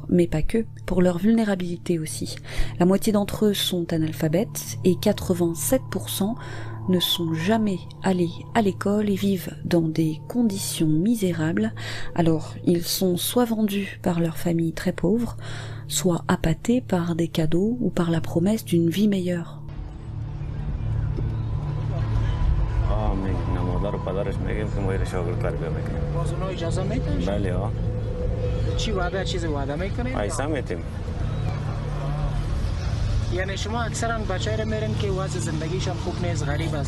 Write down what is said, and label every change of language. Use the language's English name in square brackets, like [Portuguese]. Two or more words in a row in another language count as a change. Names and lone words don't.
[French] Mais pas que, pour leur vulnérabilité aussi. La moitié d'entre eux sont analphabètes et 87% ne sont jamais allés à l'école et vivent dans des conditions misérables. Alors ils sont soit vendus par leur famille très pauvre, soit appâtés par des cadeaux ou par la promesse d'une vie meilleure. [Persian] یعنی شما اکثرا بچه‌ای رو میرین که وضع زندگیشان خوب نیست، غریب است.